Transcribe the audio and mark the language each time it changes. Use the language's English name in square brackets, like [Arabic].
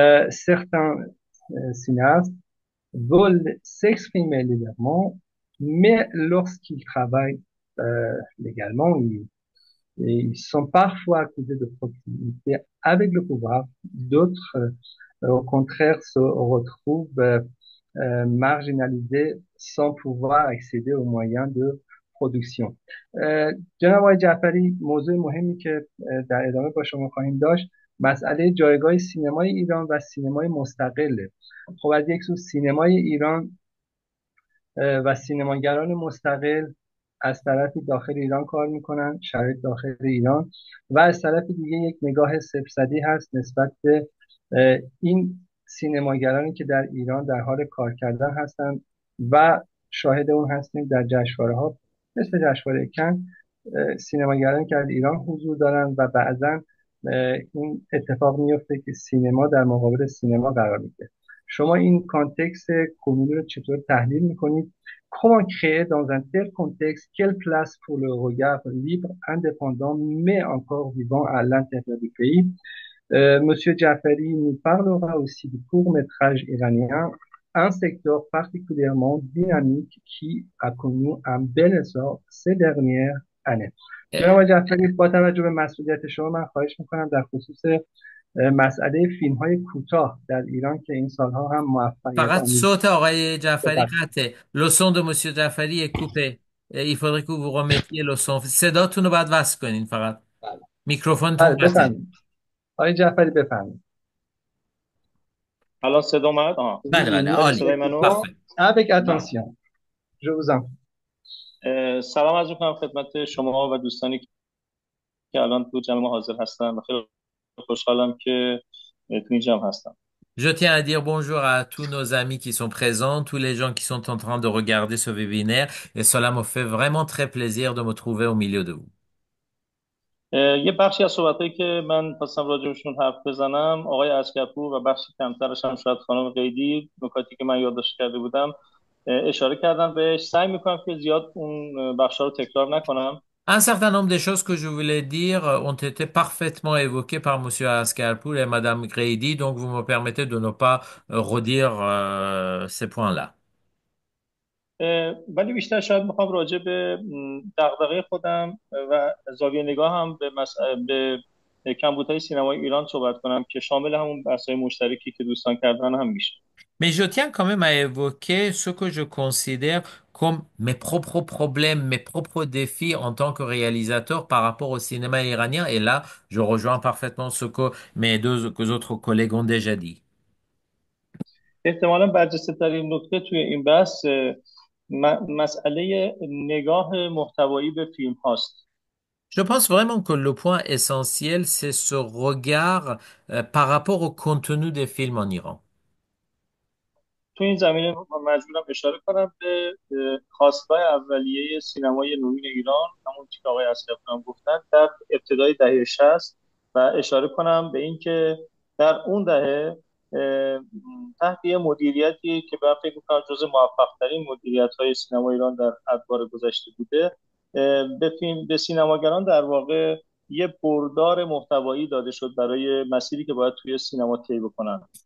[French] Certains cinéastes veulent s'exprimer librement, mais lorsqu'ils travaillent légalement, ils sont parfois accusés de proximité avec le pouvoir. D'autres, au contraire, se retrouvent marginalisés sans pouvoir accéder aux moyens de production. [Persian] جناب آقای جعفری، موضوع مهمی که در ادامه با شما خواهیم داشت مسئله جایگاه سینمای ایران و سینمای مستقله. خب از یک سو سینمای ایران و سینماگران مستقل از طرفی داخل ایران کار میکنن، شرایط داخل ایران، و از طرف دیگه یک نگاه صفرصدی هست نسبت به این سینماگرانی که در ایران در حال کار کردن هستن و شاهد اون هستیم در جشنواره ها مثل جشنواره کن، سینماگرانی که در ایران حضور دارن و بعضا این اتفاق میفته که سینما در مقابل سینما قرار میگیره. شما این کانتکست کنونی رو چطور تحلیل میکنید؟ [French] Comment créer dans un tel contexte, quelle place pour le regard libre, indépendant, mais encore vivant à l'intérieur du pays? Monsieur Jafari nous parlera aussi du court-métrage iranien, un secteur particulièrement dynamique qui a connu un bel essor ces dernières années. [Persian] جناب جعفری، با توجه به مسئولیت شما من خواهش میکنم در خصوص مسئله فیلم های کوتاه در ایران که این سالها هم موفقیت فقط آمیز صوت آقای جعفری قطعه. [French] Le son de monsieur جعفری est coupé. Il faudrait que vous remettiez le son. [Persian] صداتون رو باید وصل کنین فقط. میکروفونتون قطعه. بفرمایید آقای جعفری، بفرمایید. الان صدا اومد؟ بله بله، عالی. صدای منو؟ [French] Avec attention. Je vous en prie. [Persian] سلام عرض می‌کنم خدمت شما و دوستانی که الان تو جمع ما حاضر هستن. خیلی خوشحالم که تو این جمع هستم. [French] Je tiens à dire bonjour à tous nos amis qui sont présents, tous les gens qui sont en train de regarder ce webinaire, et cela me fait vraiment très plaisir de me trouver au milieu de vous. [Persian] یه بخشی از صحبتایی که من خواستم راجعشون حرف بزنم، آقای عسکرپور و بخشی کمترش هم شاید خانم قیدی، نکاتی که من یادداشت کرده بودم اشاره کردم بهش. سعی میکنم که زیاد اون بخشا رو تکرار نکنم. [French] Un certain nombre de choses que je voulais dire ont été parfaitement évoquées par Monsieur Ascarpour et Madame Grady, donc vous me permettez de ne pas redire ces points-là. [Persian] ولی بیشتر شاید میخوام راجع به دغدغه خودم و زاویه نگاه هم به کمبودهای سینمای ایران صحبت کنم که شامل همون بحث‌های مشترکی که دوستان کردن هم میشه. [French] Mais je tiens quand même à évoquer ce que je considère comme mes propres problèmes, mes propres défis en tant que réalisateur par rapport au cinéma iranien. Et là, je rejoins parfaitement ce que mes deux autres collègues ont déjà dit. [Persian] احتمالاً برجسته‌ترین نکته توی این بحث مسئله نگاه محتوایی به فیلم هاست. [French] Je pense vraiment que le point essentiel, c'est ce regard par rapport au contenu des films en Iran. [Persian] تو این زمینه مجبورم اشاره کنم به خواستگاه اولیه سینمای نوین ایران، همون که آقای اصغری هم گفتن، در ابتدای دهه 60 و اشاره کنم به اینکه در اون دهه تحت یه مدیریتی که من فکر می‌کنم جزو موفق‌ترین مدیریت‌های سینما ایران در ادوار گذشته بوده، به سینماگران در واقع یه بردار محتوایی داده شد برای مسیری که باید توی سینما طی بکنن.